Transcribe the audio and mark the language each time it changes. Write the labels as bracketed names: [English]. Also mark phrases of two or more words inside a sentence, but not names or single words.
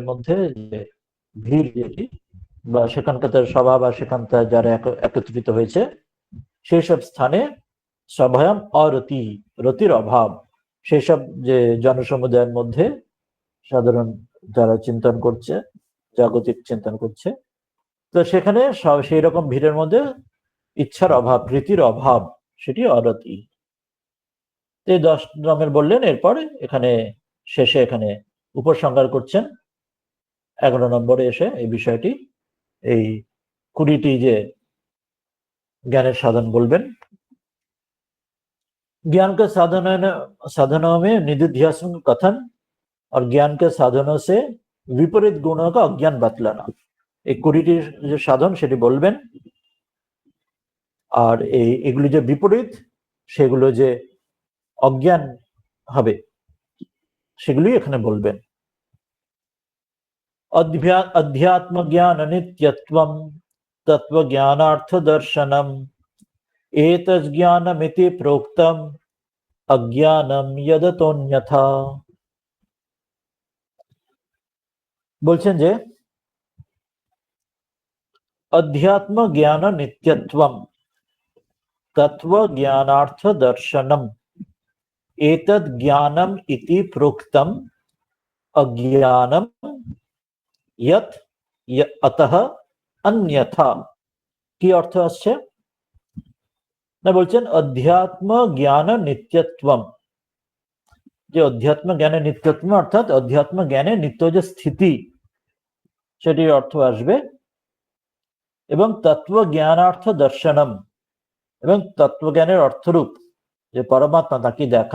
[Bangla] মধ্যে যে ভিড় যেটি, বা সেখানকার স্বভাব আর সেখানকার যারা একত্রিত হয়েছে, সেই সব স্থানে সভয়ম অরতি, রতির অভাব, সেসব যে জনসমুদায়ের মধ্যে সাধারণ যারা চিন্তন করছে, জাগতিক চিন্তন করছে, তো সেখানে সেই রকম ভিড়ের মধ্যে ইচ্ছার অভাব, প্রীতির অভাব, সেটি অরতি। এই 10 নম্বর বললেন। এরপরে এখানে শেষে এখানে উপসংহার করছেন 11 নম্বরে এসে এই বিষয়টি, এই 20টি যে জ্ঞানের সাধন বলবেন। [Hindi] ज्ञान के साधनों में निधिध्यासन कथन और ज्ञान के साधनों से विपरीत गुणों का अज्ञान बतलाना, [Bangla] এই 20টি যে সাধন সেটি বলবেন। আর এগুলি যে বিপরীত, সেগুলো যে অজ্ঞান হবে, সেগুলি এখানে বলবেন। [Sanskrit] अध्यात्म ज्ञान नित्यत्वम तत्व ज्ञानार्थ दर्शनम एतज्ज्ञानमिति प्रोक्तम अज्ञानम यदतोन्यथा। [Bangla] বলছেন যে [Sanskrit] अध्यात्म ज्ञान नित्यत्वम तत्व ज्ञानार्थ दर्शनम एतद् ज्ञानम इति प्रोक्तम अज्ञानम यत् अतः अन्यथा। কি অর্থ আসছে না, বলছেন অধ্যাত্ম জ্ঞান নিত্যত্বম, যে অধ্যাত্ম জ্ঞানের নিত্যত্ব, অর্থাৎ অধ্যাত্ম জ্ঞানের নিত্য যে স্থিতি, সেটির অর্থ আসবে। এবং তত্ত্ব জ্ঞানার্থ দর্শনম, এবং তত্ত্বজ্ঞানের অর্থরূপ যে পরমাত্মা, তাকে দেখা।